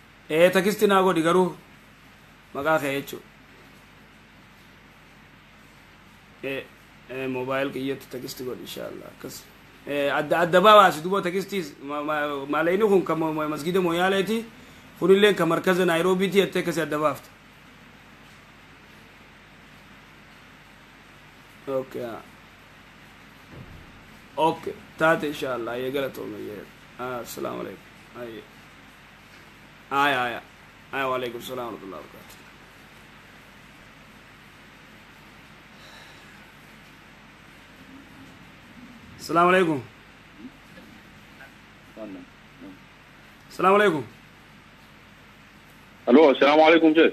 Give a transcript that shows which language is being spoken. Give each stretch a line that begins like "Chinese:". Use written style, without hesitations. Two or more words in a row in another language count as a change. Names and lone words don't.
Oromo: takisti naa godhi garuu maqaa kee jechuudha mobaayil kiyyatti takisti godhi inshaallah akkas adda baabaasi duba takistis maalayni kun ka masgida moyaaleeti kunilleen ka markaza naayiroobiiti jettee akkasi adda baafta okay okay taate inshaallah ayee galatoome
Arabic: السلام عليكم aya وعليكم السلام ورحمة الله وبركاته السلام عليكم السلام عليكم الو السلام عليكم شيخ